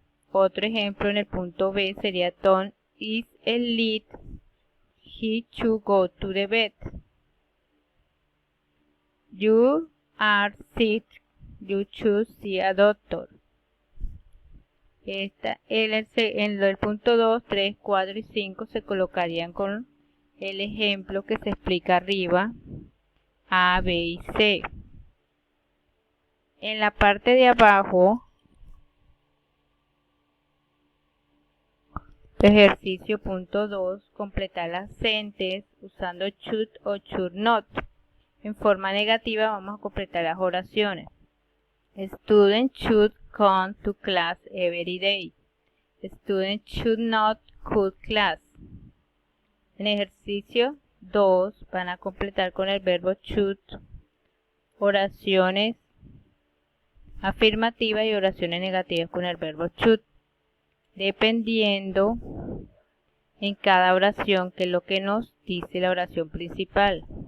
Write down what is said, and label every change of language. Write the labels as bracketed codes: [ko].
[es] Otro ejemplo en el punto B sería [en] Tom is late, he should go to the bed. You are sick, you should see a doctor. [es] En el punto 2, 3, 4 y 5 se colocarían con el ejemplo que se explica arriba, A, B y C. En la parte de abajo, ejercicio punto 2, completar las sentences usando should o should not. En forma negativa vamos a completar las oraciones. [en] Student should come to class every day. Student should not cut class. [es] En ejercicio 2 van a completar con el verbo should oraciones afirmativas y oraciones negativas con el verbo should, dependiendo en cada oración que es lo que nos dice la oración principal.